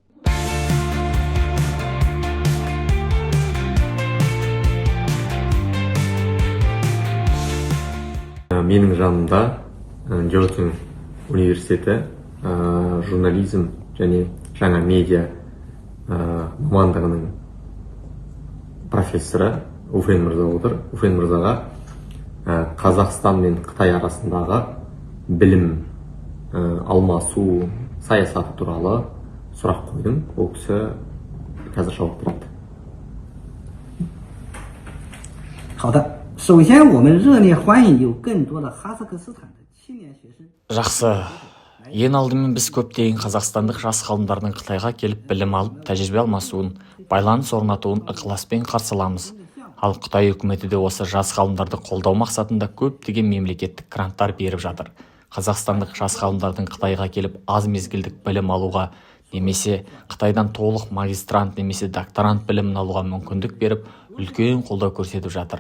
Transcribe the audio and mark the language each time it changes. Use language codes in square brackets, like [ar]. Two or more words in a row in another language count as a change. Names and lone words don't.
[kk] Менің жанымда Джотин университеті журнализм және жаңа медиа мамандығының профессоры Уфен мырза отыр. Уфен мырзаға Қазақстан мен Қытай арасындағы білім алмасу саясаты туралы сұрақ қойдым. Ол кісі қазір жауап береді. [zh] 好的，首先我们热烈欢迎有更多的哈萨克斯坦的青年学生。 [kk] Жақсы. Ең алдымен біз көптеген қазақстандық жас ғалымдардың Қытайға келіп білім алып, тәжірибе алмасуын, байланыс орнатуын ықыласпен қарсы аламыз. Ал Қытай үкіметі де осы жас ғалымдарды қолдау мақсатында көптеген мемлекеттік гранттар беріп жатыр. Қазақстандық жас ғалымдардың Қытайға келіп аз мезгілдік білім алуға, немесе Қытайдан толық магистрант немесе докторант білімін алуға мүмкіндік беріп, үлкен қолдау көрсетіп жатыр.